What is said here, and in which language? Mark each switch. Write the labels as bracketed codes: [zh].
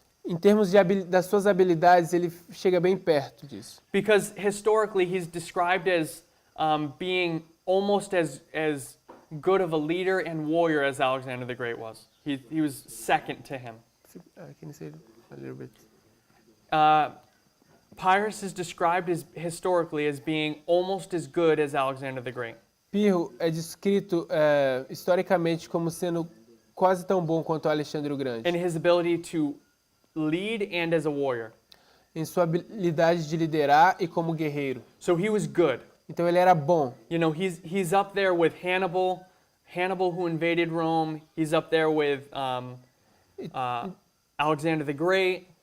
[pt] Em termos das suas habilidades, ele chega bem perto disso. [en] Because historically, he's described as being almost as good of a leader and warrior as Alexander the Great was. He was second to him. Can you say it a little bit? Pyrrhus is described historically as being almost as good as Alexander the Great. [pt] Pirro é descrito historicamente como sendo quase tão bom quanto Alexandre o Grande. [en] In his ability to lead and as a warrior. [pt] Em sua habilidade de liderar e como guerreiro. [en] So he was good. [pt] Então ele era bom. [en] You know, he's up there with Hannibal who invaded Rome. He's up there with Alexander the Great.